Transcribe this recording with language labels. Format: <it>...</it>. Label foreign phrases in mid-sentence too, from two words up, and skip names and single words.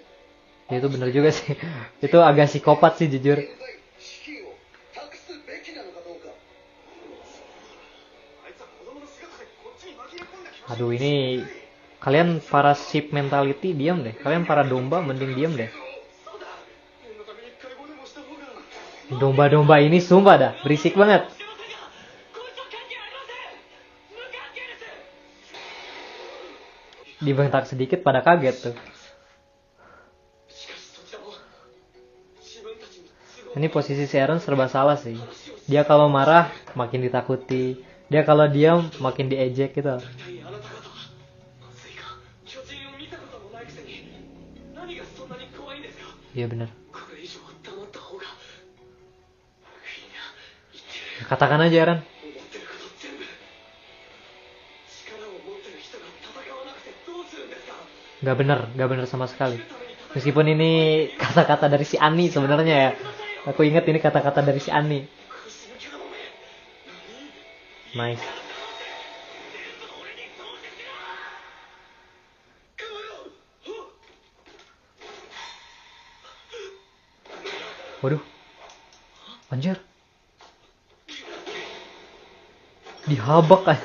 <id>Ya, itu bener juga sih. Itu agak psikopat sih, jujur.</id> <ja>現在死刑を託すべきなのかどうか。</ja> <id>Aduh, ini kalian para</id> <en>sheep mentality</en> <id>diam deh. Kalian para domba mending diam deh.</id> <ja>そうだ。念のために解剖でもした方が。</ja> <id>Domba-domba ini sumpah dah, berisik banget.</id> <ja>してませんが、こいつは関係ありません。無関係です。</ja> <id>Dibentak sedikit pada kaget tuh.</id> <ja>しかしそちらも自分たちに都合</ja> <id>Ini posisi si Eren serba salah sih. Dia kalau marah makin ditakuti. Dia kalau diam makin diejek gitu.</id> <ja>一体あなた方はまずいか巨人を見たこともないくせに何がそんなに怖いんですか。</ja> <id>Iya bener.</id> <ja>これ以上は黙った方がいいな。言ってる。</ja> <id>Katakan aja Eren.</id> <ja>思ってること全部。力を持ってる人が戦わなくてどうするんですか。</ja> <id>Gak bener sama sekali. Meskipun ini kata-kata dari si Ani sebenarnya ya.</id> <ja>くださいよ。</ja> <id>Aku ingat ini kata-kata dari si Annie. Nice. Waduh. Anjir. Dihabak kan.</id>